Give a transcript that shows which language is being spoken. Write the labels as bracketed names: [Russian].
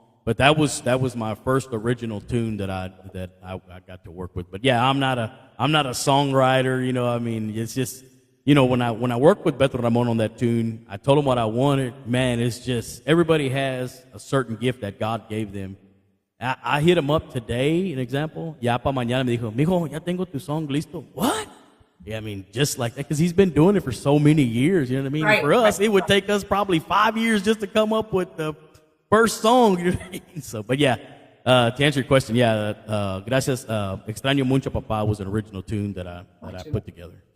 [English] But that was my first original tune that I got to work with. But yeah, I'm not a songwriter, it's just. When I worked with Beto Ramon on that tune, I told him what I wanted. Man, it's just, everybody has a certain gift that God gave them. I hit him up today, an example. [Spanish] Ya pa mañana me dijo, mijo, ya tengo tu song listo. [English] What? Yeah, just like that, because he's been doing it for so many years, you know what I mean? Right. For us, it would take us probably 5 years just to come up with the first song, you know what I mean? So, but yeah, to answer your question, Gracias, Extraño Mucho Papá was an original tune that I put together.